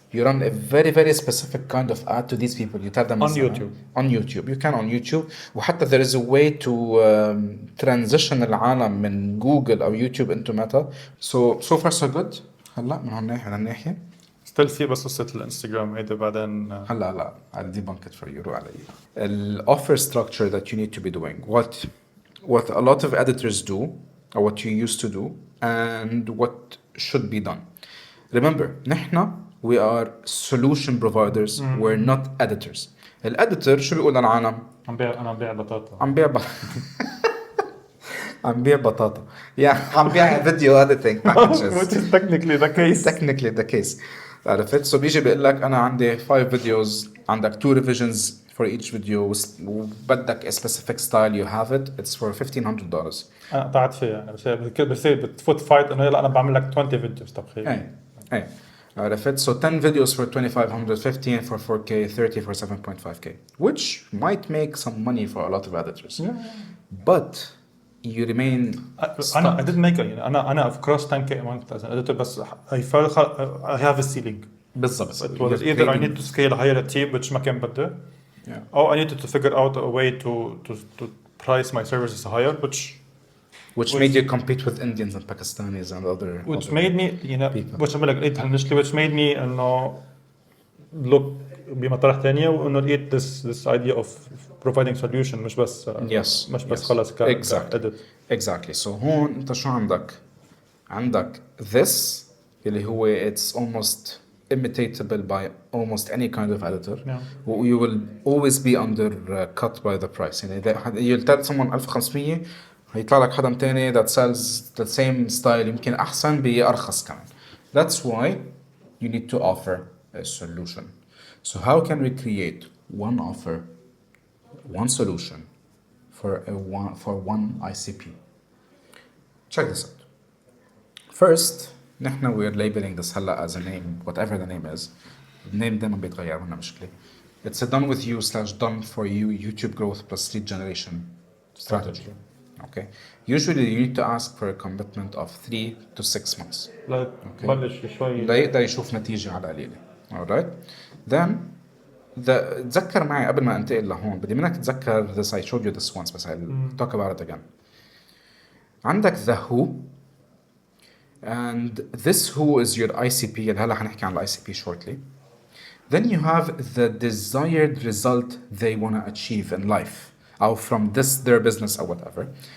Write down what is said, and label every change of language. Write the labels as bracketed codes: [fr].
[en] You run a very very specific kind of ad to these people. You tell them on YouTube. On YouTube. You can on YouTube. وحتى there is a way to transition [ar] العالم من جوجل أو يوتيوب [en] into Meta. So far so good. [ar] هلا من هالناحية. still في بس قصة الانستغرام هيدا بعدين. [en] هلا I'll debunk it for you. [ar] روح علي. [en] ال offer structure that you need to be doing. What a lot of editors do, or what you used to do, and what should be done. Remember, نحنا we are solution providers. We're not editors. [ar] الeditor شو بيقول للعالم؟ أنا عم بيع بطاطا. عم بيع بطاطا. عم بيع فيديو [en] editing packages. Which is technically the case. Technically the case. عرفت؟ So [ar] بيجي بيقول لك أنا عندي [en] 5 videos, عندك 2 revisions for each video, وبدك a specific style, you have it. It's for $1,500. [ar] أنا قطعت فيها يعني بس بتفوت فايت إنه يلا أنا بعمل لك 20 فيديوز تبخير. أي. عرفت؟ [en] So 10 videos for $2,500, 15 for 4K, 30 for 7.5K, which might make some money for a lot of editors. Yeah. But you remain stuck. I didn't make it. أنا of cross 10K amount as an editor, بس I felt I have a ceiling. [ar] بالضبط. [en] It was either I need to scale higher a team, which [ar] ما كان بدي, [en] or I needed to figure out a way to price my services higher, which made you compete with Indians and Pakistanis and other made me people. which [ar] عمل لك [en] initially, which made me إنه look [ar] بمطرح ثانية وإنه لقيت [en] this idea of providing solution [ar] مش بس مش بس خلاص [en] exactly. So [ar] هون أنت شو عندك [en] this اللي هو it's almost imitatable by almost any kind of editor. You will always be undercut by the price. يعني you'll tell someone 1500 [ar] هيطلع لك حدا تاني [en] that sells the same style [ar] يمكن أحسن بأرخص كمان. [en] That's why you need to offer a solution. So how can we create one offer, one solution for one ICP? Check this out. First, نحن we're labeling this هلا as a name, whatever the name is. The name [ar] دايما بيتغير منا مشكلة. [en] It's a done with you / done for you YouTube growth plus lead generation strategy. Okay. Usually you need to ask for a commitment of 3 to 6 months. [ar] بلش شوي. ليقدر يشوف نتيجة على قليلة. [en] Alright. [ar] Then تذكر معي قبل ما انتقل لهون بدي منك تتذكر this. [en] I showed you this once but I'll talk about it again. عندك the who, and this who is your ICP [ar] اللي هلا حنحكي عن [en] ICP shortly. Then you have the desired result they want to achieve in life, or from their business or whatever.